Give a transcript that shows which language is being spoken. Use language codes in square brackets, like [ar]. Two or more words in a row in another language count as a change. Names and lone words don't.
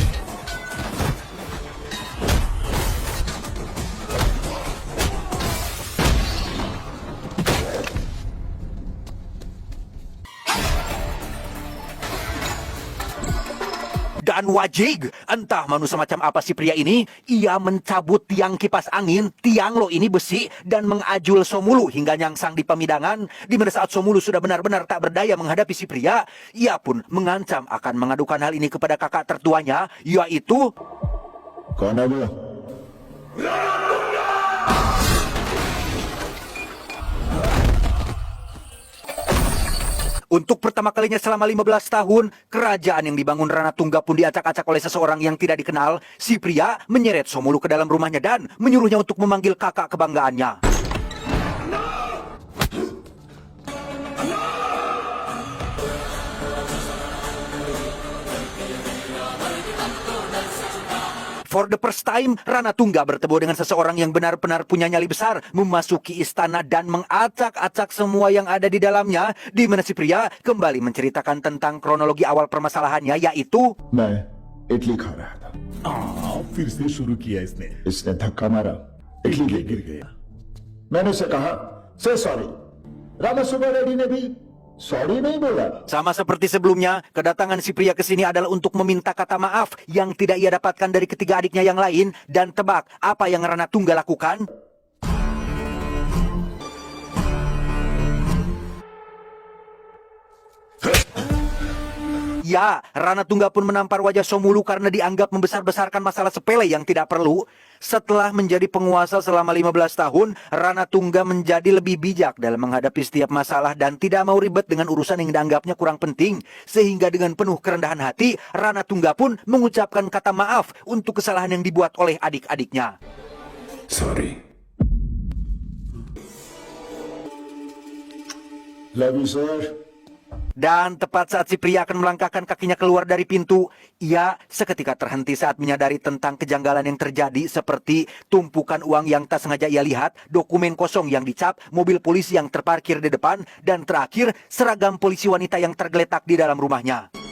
[id] Dan wajig, entah manusia macam apa si pria ini, ia mencabut tiang kipas angin, tiang lo ini besi, dan mengajul Somulu hingga nyangsang di pemidangan. Di mana saat Somulu sudah benar-benar tak berdaya menghadapi si pria, ia pun mengancam akan mengadukan hal ini kepada kakak tertuanya, yaitu... [hi] कौन है वो [id] Untuk pertama kalinya selama 15 tahun, kerajaan yang dibangun Rana Tungga pun diacak-acak oleh seseorang yang tidak dikenal. Si pria menyeret Somulu ke dalam rumahnya dan menyuruhnya untuk memanggil kakak kebanggaannya. [en] For the first time, [id] Rana Tungga bertemu dengan seseorang yang benar-benar punya nyali besar, memasuki istana dan mengacak-acak semua yang ada di dalamnya, di mana si pria kembali menceritakan tentang kronologi awal permasalahannya, yaitu... [hi] मैं इडली खा रहा था फिर से शुरू किया इसने इसने धक्का मारा इडली गिर गया मैंने उसे कहा से सॉरी। रामा सुब्बा रेड्डी ने भी सॉरी नहीं बोला। [id] Sama seperti sebelumnya, kedatangan si pria ke sini adalah untuk meminta kata maaf yang tidak ia dapatkan dari ketiga adiknya yang lain. Dan tebak, apa yang Rana Tungga lakukan? Ya, Rana Tungga pun menampar wajah Somulu karena dianggap membesar-besarkan masalah sepele yang tidak perlu. Setelah menjadi penguasa selama 15 tahun, Rana Tungga menjadi lebih bijak dalam menghadapi setiap masalah dan tidak mau ribet dengan urusan yang dianggapnya kurang penting. Sehingga dengan penuh kerendahan hati, Rana Tungga pun mengucapkan kata maaf untuk kesalahan yang dibuat oleh adik-adiknya. Sorry. [en] love you sir. [id] Dan tepat saat si pria akan melangkahkan kakinya keluar dari pintu, ia seketika terhenti saat menyadari tentang kejanggalan yang terjadi seperti tumpukan uang yang tak sengaja ia lihat, dokumen kosong yang dicap, mobil polisi yang terparkir di depan, dan terakhir seragam polisi wanita yang tergeletak di dalam rumahnya.